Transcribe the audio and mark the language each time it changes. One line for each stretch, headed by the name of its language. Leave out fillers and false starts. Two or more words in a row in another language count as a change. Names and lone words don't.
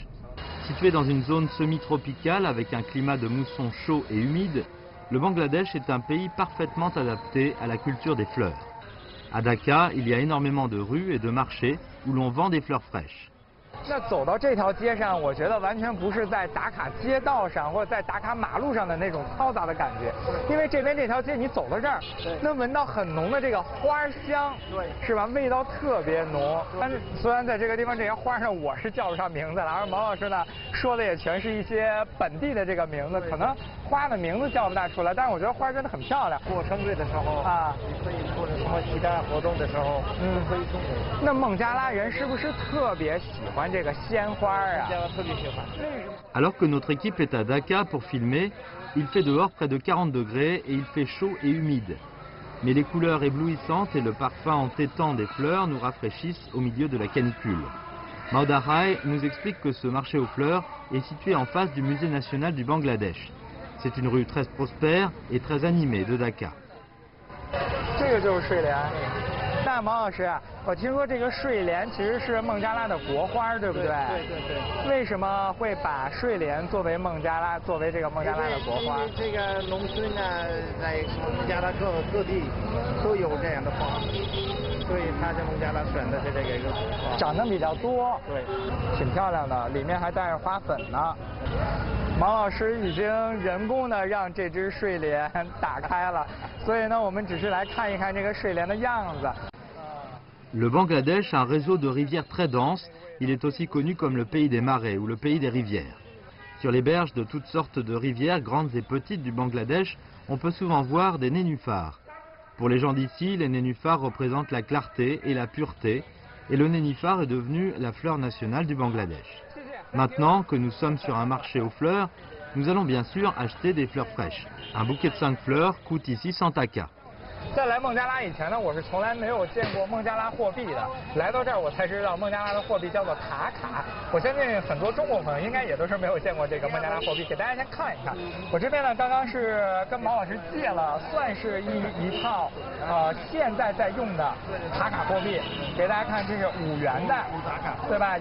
French: Située dans une zone semi-tropicale avec un climat de mousson chaud et humide, le Bangladesh est un pays parfaitement adapté à la culture des fleurs. À Dacca, il y a énormément de rues et de marchés où l'on vend des fleurs fraîches.
Chinese: 那走到这条街上，我觉得完全不是在打卡街道上或者在打卡马路上的那种嘈杂的感觉，因为这边这条街你走到这儿，能闻到很浓的这个花香，是吧？味道特别浓。但是虽然在这个地方这些花上我是叫不上名字了，而毛老师呢说的也全是一些本地的这个名字，可能花的名字叫不大出来，但是我觉得花真的很漂亮。过生日的时候啊，你可以或者什么其他活动的时候，可以送给。那孟加拉人是不是特别喜欢这个鲜花啊？
French: Alors que notre équipe est à Dacca pour filmer, il fait dehors près de 40 degrés et il fait chaud et humide. Mais les couleurs éblouissantes et le parfum entêtant des fleurs nous rafraîchissent au milieu de la canicule. Mauda Rai nous explique que ce marché aux fleurs est situé en face du musée national du Bangladesh. C'est une rue très prospère et très animée de Dacca.
Chinese: 这个就是睡莲。那毛老师，我听说这个睡莲其实是孟加拉的国花，对不对？对。为什么会把睡莲作为这个孟加拉的国花？这个农村呢，在孟加拉各地都有这样的花，所以它在孟加拉选的是这个一个花。长得比较多。对。挺漂亮的，里面还带着花粉呢。 毛老师已经人工的让这只睡莲打开了，所以呢，我们只是来看一看这个睡莲的样子。
French: Le Bangladesh a un réseau de rivières très dense. Il est aussi connu comme le pays des marais ou le pays des rivières. Sur les berges de toutes sortes de rivières, grandes et petites du Bangladesh, on peut souvent voir des nénuphars. Pour les gens d'ici, les nénuphars représentent la clarté et la pureté, et le nénuphar est devenu la fleur nationale du Bangladesh. Maintenant que nous sommes sur un marché aux fleurs, nous allons bien sûr acheter des fleurs fraîches. Un bouquet de 5 fleurs coûte ici 100 taka.
Chinese: 在来孟加拉以前呢，我是从来没有见过孟加拉货币的。来到这儿，我才知道孟加拉的货币叫做塔卡。我相信很多中国朋友应该也都是没有见过这个孟加拉货币，给大家先看一看。我这边呢，刚刚是跟毛老师借了，算是一套现在在用的塔卡货币，给大家看，这是5元的5塔卡，对吧？